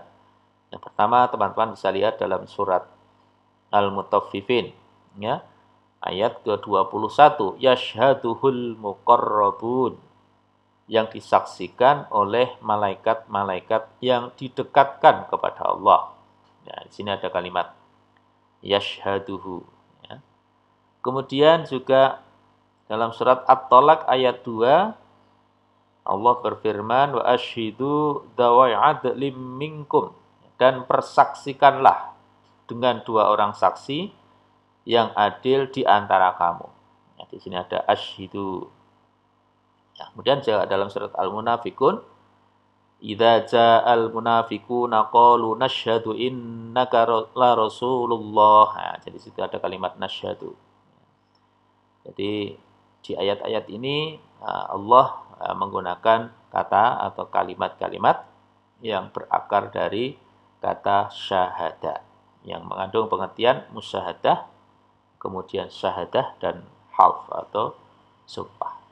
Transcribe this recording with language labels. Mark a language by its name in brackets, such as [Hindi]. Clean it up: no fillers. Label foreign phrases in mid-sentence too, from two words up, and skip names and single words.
[Indonesian] Yang pertama teman-teman bisa lihat dalam surat Al-Mutaffifin, ya, ayat ke-21, [Arabic] يشهده المقربون, [Indonesian] yang disaksikan oleh malaikat-malaikat yang didekatkan kepada Allah. Ya, di sini ada kalimat yashhaduhu. Ya. Kemudian juga dalam surat At-Talaq ayat 2, Allah berfirman, [Arabic] وأشهدوا ذوي عدل منكم, [Indonesian] dan persaksikanlah dengan dua orang saksi yang adil di antara kamu. Ya, di sini ada asyhidu. Ya, kemudian juga dalam surat Al-Munafikun, [Arabic] إذا جاءك المنافقون قالوا نشهد إنك لرسول الله. [Indonesian] Nah, jadi situ ada kalimat nashhadu. Jadi di ayat-ayat ini Allah menggunakan kata atau kalimat-kalimat yang berakar dari kata syahadah, yang mengandung pengertian musyahadah, kemudian syahadah, dan half atau sumpah.